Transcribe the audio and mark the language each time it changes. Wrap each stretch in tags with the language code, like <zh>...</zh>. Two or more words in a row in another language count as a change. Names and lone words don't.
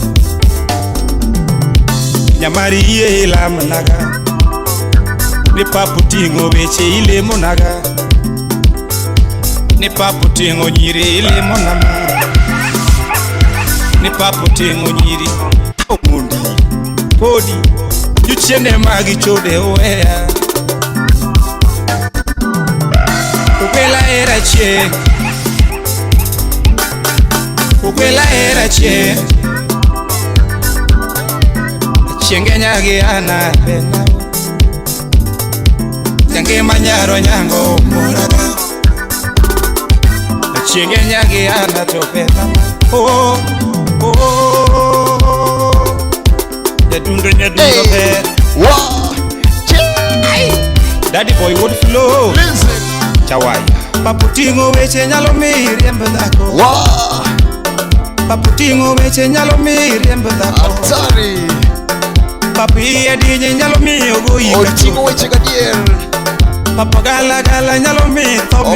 <luo>Nyamari iye ila mnaga Ni papu tingo weche ile munaga Ni papu tingo nyiri ile monama Ni papu tingo nyiri Omundi Podi Yuchende magi chode uwea Ukwela era chie Ukwela era chie Chienge nyagi ana pena Jange manyaro nyango moraga Chienge nyagi ana topena Oh, oh, oh Nyadundo be Wow</luo> <en>Daddy boy would flow Listen</en> <luo>Chawai Papu tingo weche nyalo miri embe dhako Wow Papu tingo weche nyalo miri embe dhako Atari Papu iye dinye nyalo miyo goyi Otingo weche gadier Papu gala gala nyalo miyo tomi</luo>